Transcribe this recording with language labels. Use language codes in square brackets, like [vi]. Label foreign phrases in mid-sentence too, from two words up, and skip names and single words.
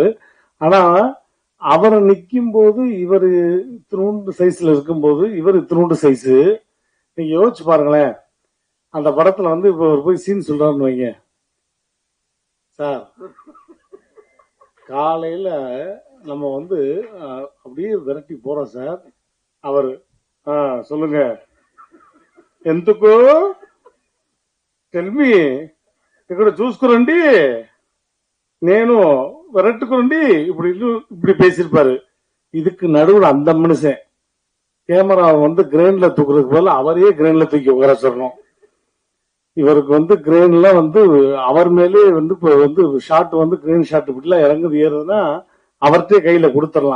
[ta] ஆனா அவர் நிக்கும் போது இவர் இத்தினூண்டு சைஸ்ல இருக்கும்போது இவர் இத்தினூண்டு சைஸ். நீங்க யோசிச்சு பாருங்களேன், அந்த படத்துல வந்து இப்ப ஒரு போய் சீன் சொல்றாருன்னு வைங்க சார், காலையில நம்ம வந்து அப்படியே விரட்டி போறோம் சார். அவர் சொல்லுங்க, [te] ఎందుకు టెల్మి ఇక్కడ చూసుకురండి, నేను [ta] விரட்டுக்குறண்டி இப்படி பேசியிருப்பாரு. இதுக்கு நடுவில் அந்த மனுஷன் கேமரா வந்து கிரேன்ல தூக்குறதுக்கு போல அவரையே கிரேன்ல தூக்கி உட்கார சொல்லணும். இவருக்கு வந்து கிரேன்ல வந்து அவர் மேலே வந்து இப்போ வந்து ஷாட் வந்து கிரேன் ஷாட் இப்படிலாம் இறங்குது ஏறுதுன்னா அவர்கிட்டே கையில கொடுத்துடலாம்.